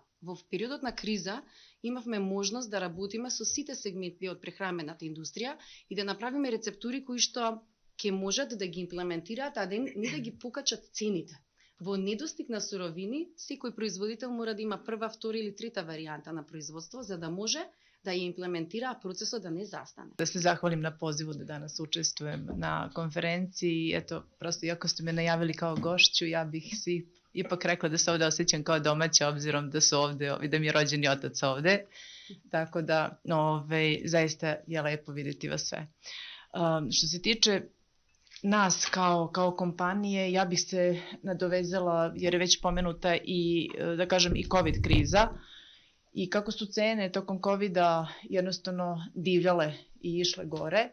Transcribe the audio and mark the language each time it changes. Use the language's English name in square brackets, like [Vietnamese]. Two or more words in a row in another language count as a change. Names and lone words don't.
[Macedonian] Во периодот на криза имавме можност да работиме со сите сегменти од прехранбената индустрија и да направиме рецептури кои што ќе можат да ги имплементираат, а не да ги покачат цените. Во недостиг на суровини, секој производител мора да има прва, втора или трета варијанта на производство, за да може да ја имплементира, а процесот да не застане. [Serbian] Да се захвалим на позиву да данас учествуем на конференцiji. Ето, просто iako ste me najavili kao gošću, ja bih si ipak rekla da se ovde osjećam kao domaća, obzirom da su ovde, da mi je rođeni otac ovde. Tako da, zaista je lepo vidjeti vas sve. Što se tiče nas kao kompanije, ja bih se nadovezala, jer je već pomenuta i, da kažem, i COVID kriza, i kako su cene tokom COVID-a jednostavno divljale i išle gore.